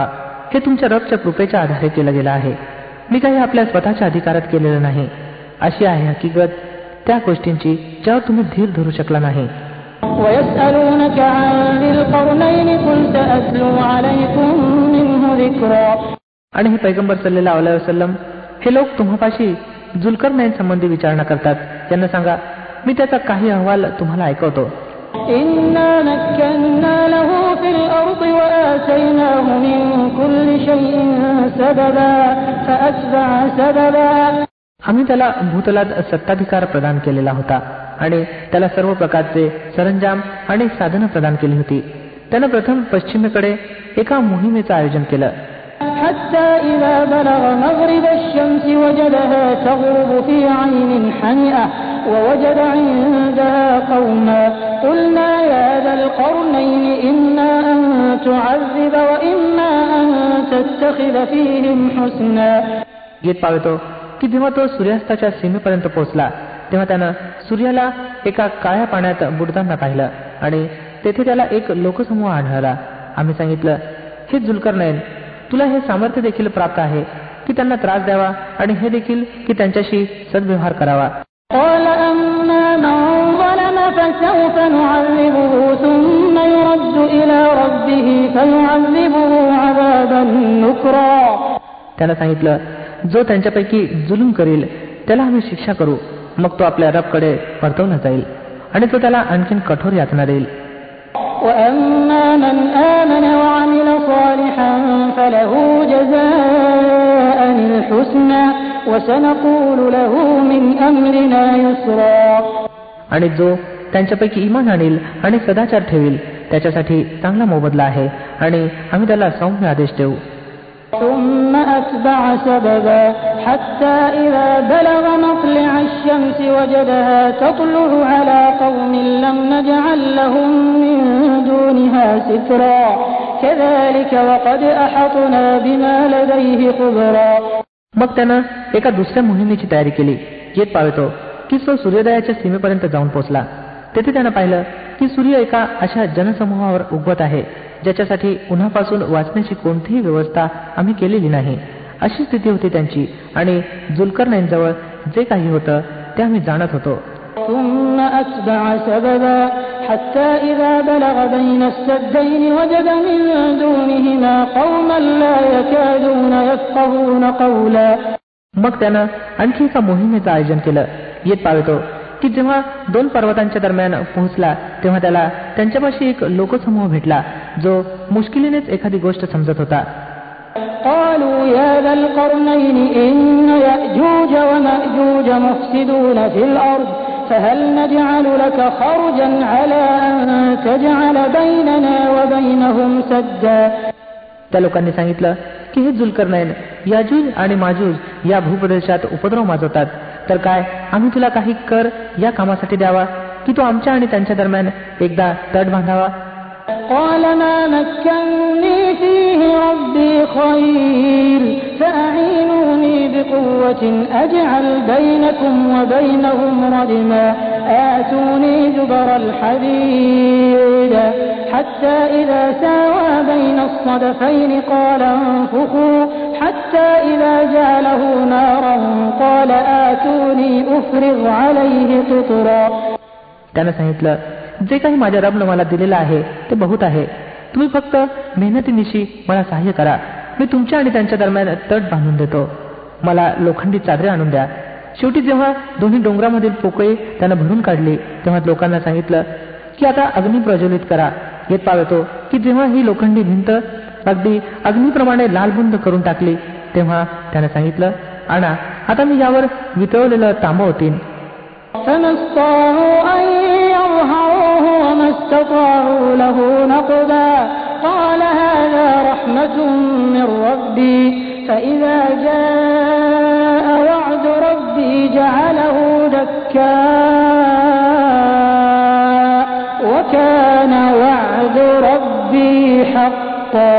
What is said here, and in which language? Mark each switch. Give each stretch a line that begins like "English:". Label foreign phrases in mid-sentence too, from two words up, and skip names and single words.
Marathi: हे तुमच्या रबच्या कृपेच्या आधारे केलं गेलं आहे. मी काही आपल्या स्वतःच्या अधिकारात केलेलं नाही. अशी आहे हकीकत त्या गोष्टींची ज्यावर तुम्ही धीर धरू शकला नाही.
Arabic: ويسألونك عن ذي القرنين قل سأتلو عليكم منه ذكرا.
Marathi: आणि हे पैगंबर
Arabic: صلى الله عليه وسلم,
Marathi: हे लोक तुम्हापाशी जुल्करनैन संबंधी विचारणा करतात. त्यांना सांगा, मी त्याचा काही अहवाल तुम्हाला ऐकवतो.
Arabic: إنا مكنا له في الأرض وآتيناه من كل شيء سببا فأتبع سببا.
Marathi: आम्ही त्याला भूतलात सत्ताधिकार प्रदान केलेला होता आणि त्याला सर्व प्रकारचे सरंजाम आणि साधनं प्रदान केली होती. त्यानं प्रथम पश्चिमेकडे एका मोहिमेचं आयोजन केलं.
Arabic: حتى إذا بلغ مغرب الشمس وجدها تغرب في عين حمئة ووجد عندها قوما قلنا يا ذا القرنين إما أن تعذب وإما أن تتخذ فيهم حسنا.
Marathi: गीत पावतो की जेव्हा तो सूर्यास्ताच्या सीमेपर्यंत पोहोचला तेव्हा त्यानं सूर्याला एका काळ्या पाण्यात बुडताना पाहिलं आणि तेथे त्याला एक लोकसमूह आढळला. आम्ही सांगितलं, हे जुल्करनैन, तुला हे सामर्थ्य देखील प्राप्त आहे की त्यांना त्रास द्यावा आणि हे देखील की त्यांच्याशी सद्व्यवहार करावा.
Arabic: قال أما من ظلم فسوف نعذبه ثم يرد إلى ربه ربه فيعذبه عذابا نكرا.
Marathi: त्याला सांगितलं, जो त्यांच्यापैकी जुलूम करेल त्याला आम्ही शिक्षा करू, मग तो आपल्या रबकडे परतवला जाईल आणि तो त्याला आणखीन कठोर यातना देईल.
Arabic: وأما من آمن وعمل صالحا فله جزاء الحسنى وسنقول له من أمرنا يسرا.
Marathi: आणि जो त्यांच्यापैकी ईमान आणेल आणि सदाचार ठेवेल त्याच्यासाठी चांगला मोबदला आहे आणि आम्ही त्याला सौम्य आदेश देऊ.
Arabic: ثم أتبع سببا حتى إذا بلغ مطلع الشمس وجدها تطلع على قوم لم نجعل لهم من دونها سترا كذلك وقد أحطنا بما لديه خبرا.
Marathi: मग त्यानं एका दुसऱ्या मोहिमेची तयारी केली. येत पावतो की तो सूर्योदयाच्या सीमेपर्यंत जाऊन पोहोचला. तेथे त्यानं पाहिलं की सूर्य एका अशा जनसमूहावर उगवत आहे ज्याच्यासाठी उन्हापासून वाचण्याची कोणतीही व्यवस्था आम्ही केलेली नाही. अशी स्थिती होती त्यांची आणि जुल्करनैनजवळ जे काही होतं ते आम्ही जाणत होतो.
Arabic: ثم أتبع سببا حتى إذا بلغ بين السدين وجد من دونهما قوما لا يكادون يفقهون قولا.
Marathi: मग त्यानं आणखी एका मोहिमेचं आयोजन केलं. येत पावतो की जेव्हा दोन पर्वतांच्या दरम्यान पोहोचला तेव्हा त्याला त्यांच्यापाशी एक लोकसमूह भेटला जो मुश्किलीनेच एखादी गोष्ट समजत होता.
Arabic: قالوا يا ذا القرنين إن يأجوج ومأجوج مفسدون في الأرض فهل نجعل لك خرجا على أن تجعل بيننا وبينهم سدا.
Marathi: त्या लोकांनी सांगितलं की हे जुल्करनैन याजूज आणि माजूज या भूप्रदेशात उपद्रव माजवतात, तर काय आम्ही तुला काही कर या कामासाठी द्यावा की तो आमच्या आणि त्यांच्या दरम्यान एकदा तट बांधावा.
Arabic: قال ما مكنني فيه ربي خير فأعينوني بقوة أجعل بينكم وبينهم ردما آتوني زبر الحديد حتى إذا ساوى بين الصدفين قال انفخوا حتى إذا جعله نارا قال آتوني أفرغ عليه قطرا.
Marathi: त्यानं सांगितलं, जे काही माझ्या रबनं मला दिलेलं आहे ते बहुत आहे. तुम्ही फक्त मेहनतीनिशी मला सहाय्य करा. मी तुमच्या आणि त्यांच्या दरम्यान तट बांधून देतो. मला लोखंडी चादरे आणून द्या. शेवटी जेव्हा दोन्ही डोंगरामधील पोकळी त्यानं भरून काढली तेव्हा लोकांना सांगितलं की आता अग्नी प्रज्वलित करा. येत पावतो की जेव्हा ही लोखंडी भिंत अगदी अग्नीप्रमाणे लालबुंद करून टाकली तेव्हा त्यानं सांगितलं, आणा आता मी यावर वितळवलेलं तांबं ओतीन.
Arabic: فما استطاعوا أن يظهروه وما استطاعوا له نقبا قال هذا رحمة من ربي فإذا جاء وعد ربي جعله دكا وكان وعد ربي حقا.